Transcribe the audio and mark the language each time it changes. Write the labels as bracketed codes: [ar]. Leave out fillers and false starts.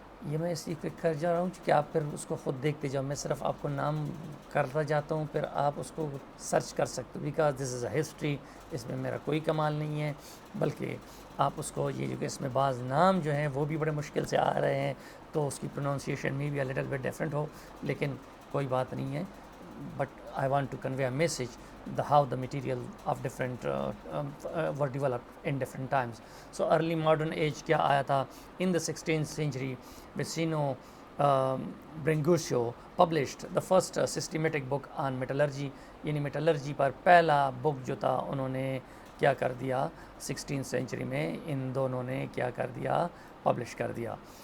[ur] یہ میں اس لیے کر جا رہا ہوں کہ آپ پھر اس کو خود دیکھتے جاؤ, میں صرف آپ کو نام کرتا جاتا ہوں, پھر آپ اس کو سرچ کر سکتے ہو, [en] Because this is a history. [ur] اس میں میرا کوئی کمال نہیں ہے, بلکہ آپ اس کو یہ جو کہ اس میں بعض نام جو ہیں وہ بھی بڑے مشکل سے آ رہے ہیں, تو اس کی پروننسیشن میں بھی [en] little bit different [ur] ہو, لیکن کوئی بات نہیں ہے. [en] But I want to convey a message how the material of different were developed in different times. So early modern age [ur] کیا آیا تھا, [en] in the 16th century Vicino Brengusio published the first systematic book on metallurgy, [ur] یعنی metallurgy پر پہلا بک جو تھا انہوں نے کیا کر دیا 16th century میں, ان دونوں نے کیا کر دیا, پبلش کر دیا.